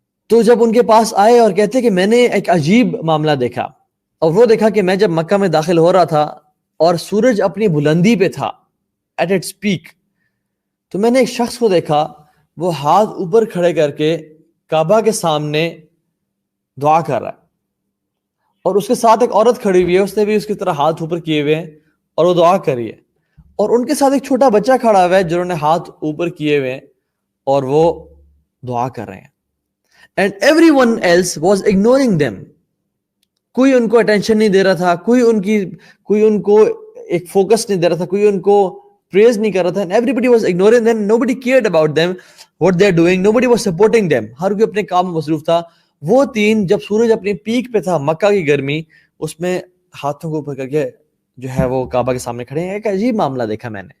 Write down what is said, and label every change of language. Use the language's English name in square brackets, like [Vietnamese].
[Urdu] تو جب ان کے پاس آئے اور کہتے کہ میں نے ایک عجیب معاملہ دیکھا، اور وہ دیکھا کہ میں جب مکہ میں داخل ہو رہا تھا اور سورج اپنی بلندی پہ تھا [English] at its peak, [Urdu] تو میں نے ایک شخص کو دیکھا وہ ہاتھ اوپر کھڑے کر کے کعبہ کے سامنے دعا کر رہا ہے، اور اس کے ساتھ ایک عورت کھڑی ہوئی ہے، اس نے بھی اس کی طرح ہاتھ اوپر کیے ہوئے ہیں اور وہ دعا کر رہی ہے، اور ان کے ساتھ ایک چھوٹا بچہ کھڑا ہوا ہے جنہوں نے ہاتھ اوپر کیے ہوئے ہیں اور وہ دعا کر رہے ہیں. [English] And everyone else was ignoring them. [Urdu] کوئی ان کو اٹینشن نہیں دے رہا تھا، کوئی ان کو ایک فوکس نہیں دے رہا تھا، کوئی ان کو پریز نہیں کر رہا تھا. [English] And everybody was ignoring them. Nobody cared about them, what they are doing. Nobody was supporting them. [Urdu] ہر کوئی اپنے کام میں مصروف تھا. وہ تین جب سورج اپنی پیک پہ تھا، مکہ کی گرمی، اس میں ہاتھوں کو اوپر کر کے جو ہے وہ کعبہ کے سامنے کھڑے ہیں. ایک عجیب معاملہ دیکھا میں نے.